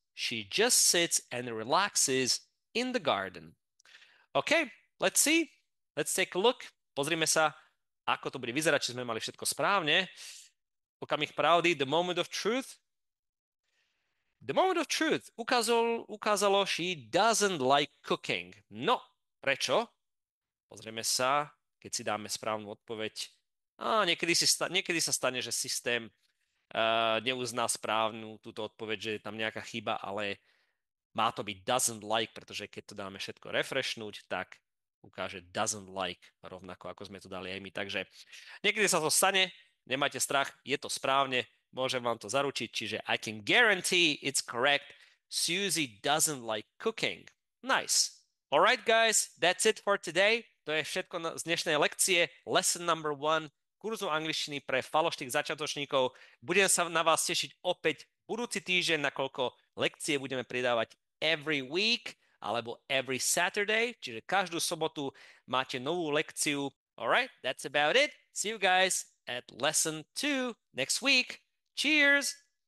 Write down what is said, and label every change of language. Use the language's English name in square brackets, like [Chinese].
[English] She just sits and relaxes in the garden. OK, let's see. Let's take a look. [Slovak] Pozrime sa, ako to bude vyzerať, či sme mali všetko správne. Okamih pravdy, [English] the moment of truth. The moment of truth [Slovak] ukázalo, [English] she doesn't like cooking. [Slovak] No, prečo? Pozrieme sa, keď si dáme správnu odpoveď. Niekedy sa stane, že systém neuzná správnu túto odpoveď, že je tam nejaká chyba, ale má to byť [English] doesn't like, [Slovak] pretože keď to dáme všetko refreshnúť, tak ukáže doesn't like, rovnako ako sme to dali aj my. Takže niekedy sa to stane, nemajte strach, je to správne, môžem vám to zaručiť, čiže [English] I can guarantee it's correct. Susie doesn't like cooking. Nice. Alright guys, that's it for today. [Slovak] To je všetko z dnešnej lekcie. [English] Lesson number 1 [Slovak] kurzu angličtiny pre falošných začiatočníkov. Budem sa na vás tešiť opäť budúci týždeň, nakoľko lekcie budeme pridávať [English] every week [Slovak] alebo [English] every Saturday, [Slovak] čiže každú sobotu máte novú lekciu. [English] Alright, that's about it. See you guys at lesson 2 next week. Cheers!